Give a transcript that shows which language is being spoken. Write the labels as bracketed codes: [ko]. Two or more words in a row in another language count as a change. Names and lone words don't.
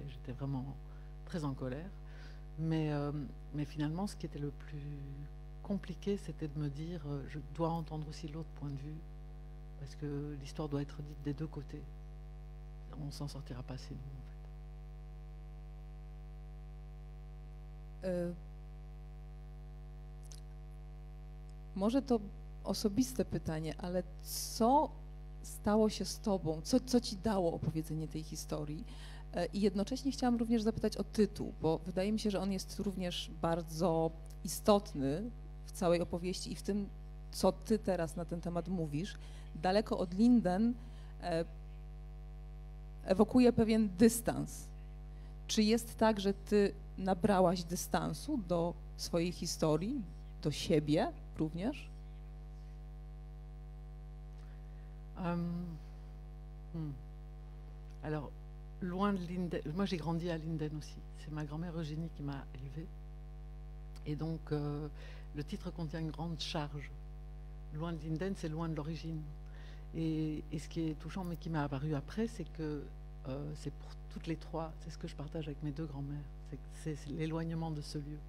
[fr] J'étais vraiment très en colère. Mais finalement, ce qui était le plus compliqué, c'était de me dire je dois entendre aussi l'autre point de vue, parce que l'histoire doit être dite des deux côtés. On ne s'en sortira pas sinon, en fait. [pl] Może to osobiste pytanie, ale co stało się z tobą? Co ci dało opowiedzenie tej historii? I jednocześnie chciałam również zapytać o tytuł, bo wydaje mi się, że on jest również bardzo istotny w całej opowieści i w tym, co ty teraz na ten temat mówisz. Daleko od Linden ewokuje pewien dystans. Czy jest tak, że ty nabrałaś dystansu do swojej historii, do siebie również? [fr] Alors, loin de Linden, moi j'ai grandi à Linden aussi. C'est ma grand-mère Eugénie qui m'a élevée. Et donc, le titre contient une grande charge. Loin de Linden, c'est loin de l'origine. Et ce qui est touchant, mais qui m'a apparu après, c'est que c'est pour toutes les trois, c'est ce que je partage avec mes deux grand-mères, c'est l'éloignement de ce lieu.